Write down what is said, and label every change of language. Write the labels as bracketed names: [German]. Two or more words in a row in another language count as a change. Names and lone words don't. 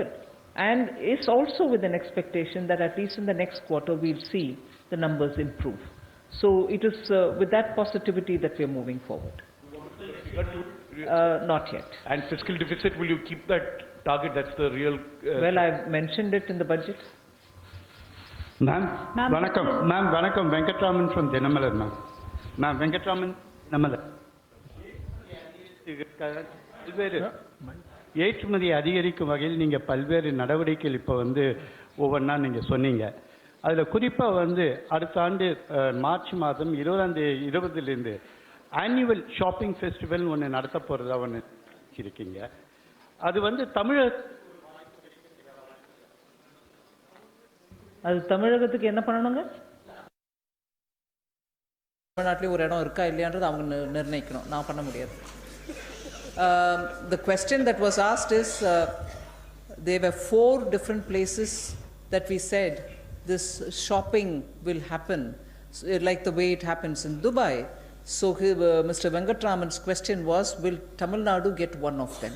[English] And it's also with an expectation that at least in the next quarter we'll see the numbers improve. So it is with that positivity that we are moving forward. Not yet. And fiscal deficit, will you keep that target? That's the real... well, I've mentioned it in the budget. Ma'am, Vanakkam, Venkatraman from Dinamalar, ma'am. Ma'am, Venkatraman, Namalar. [Tamil] ஏற்றுமதி அதிகரிக்கும் வகையில் நீங்கள் பல்வேறு நடவடிக்கைகள் இப்போ ஒவ்வொன்றா நீங்கள் சொன்னீங்க. அதில் குறிப்பாக அடுத்த ஆண்டு மார்ச் மாதம் 20லிருந்து [English] annual shopping festival [Tamil] ஒன்று நடத்த போகிறதா ஒன்று இருக்கீங்க. அது தமிழகத்துக்கு என்ன பண்ணணுங்க? தமிழ்நாட்டிலே ஒரு இடம் இருக்கா இல்லையான்றது அவங்க நிர்ணயிக்கணும், நான் பண்ண முடியாது. [English] The question that was asked is, there were 4 different places that we said this shopping will happen, like the way it happens in Dubai. So Mr. Venkatraman's question was, will Tamil Nadu get one of them?